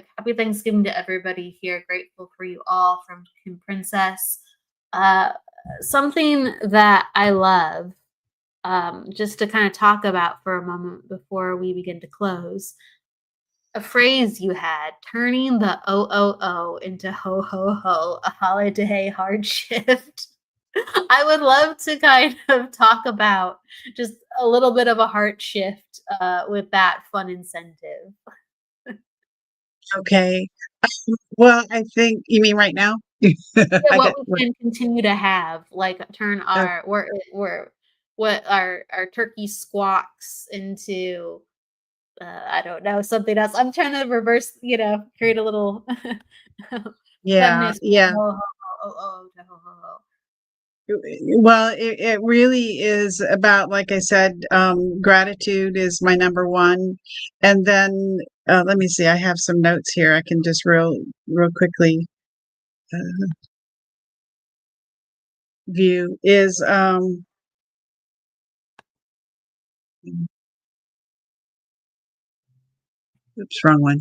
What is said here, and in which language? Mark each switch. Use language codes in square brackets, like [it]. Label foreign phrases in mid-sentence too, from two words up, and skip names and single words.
[en] Happy Thanksgiving to everybody here. Grateful for you all from Kim Princess. Something that I love, just to kind of talk about for a moment before we begin to close. A phrase you had, turning the OOO into ho ho ho, a holiday hard shift. I would love to kind of talk about just a little bit of a heart shift with that fun incentive. Okay. Well, I think you mean right now? Yeah, what we can continue to have, like turn our what our turkey squawks into I don't know, something else. I'm trying to reverse, create a little Yeah, feminist yeah. ho, ho, ho, oh, ho, ho, ho. Well, it really is about, like I said, gratitude is my number one. And then let me see, I have some notes here. I can just real quickly view is oops, wrong one.